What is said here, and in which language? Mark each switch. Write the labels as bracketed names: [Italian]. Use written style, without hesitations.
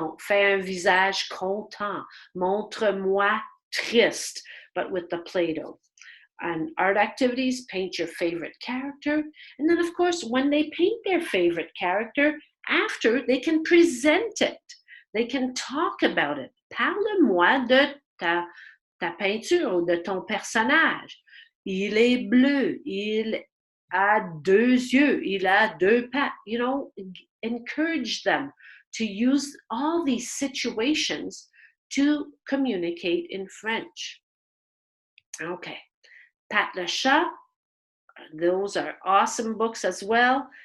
[French] Donc, fais un visage content, montre-moi triste, [English] but with the Play-Doh. And art activities, paint your favorite character. And then, of course, when they paint their favorite character, after, they can present it. They can talk about it. [French] Parle-moi de ta peinture ou de ton personnage. Il est bleu. Il a deux yeux. Il a deux pattes. [English] You know, encourage them to use all these situations to communicate in French. Okay. Pat le Chat, those are awesome books as well.